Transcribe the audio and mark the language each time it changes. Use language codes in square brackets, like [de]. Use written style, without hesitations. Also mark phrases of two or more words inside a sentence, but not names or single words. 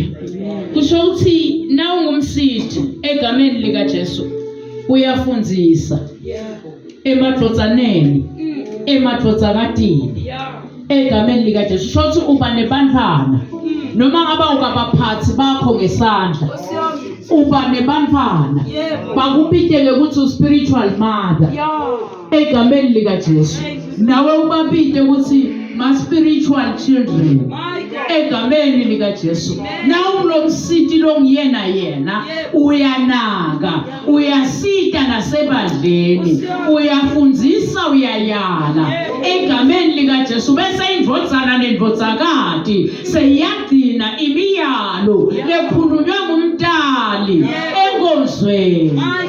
[ss] Kusho ukuthi na ungumsiti egameni lika Jesu uyafundzisa emadlodzaneni emadlodzakatini egameni lika Jesu. Shothi uba nebantwana noma ngaba ukabaphathi bakho ngesandla uba nebantwana bakubiteke ukuthi [en] uspiritual mother [ss] egameni lika Jesu. Nawe ubabite ukuthi [en] my spiritual children [ss] egameni lika Jesu. Na ulomsiti longiyena yena uyanaka uyasita nasebandleni uyafundzisa uyayala egameni lika Jesu. Bese indvodzana nendvodzakati seyagcina imiyalo lekhulunywa ngumdali enkonzweni.